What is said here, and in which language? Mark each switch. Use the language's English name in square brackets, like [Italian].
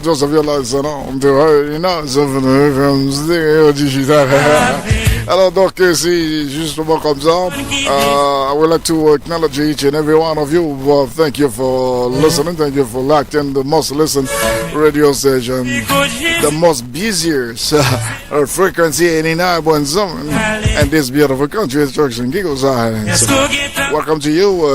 [English] Just of your lives and on the nice of the digital. [French] Alors donc c'est justement comme ça. [English] I would like to acknowledge each and every one of you. Thank you for listening. Thank you for liking the most listened radio station, the most busiest frequency 89.7 and this beautiful country is Turks and Caicos Islands. Welcome to you.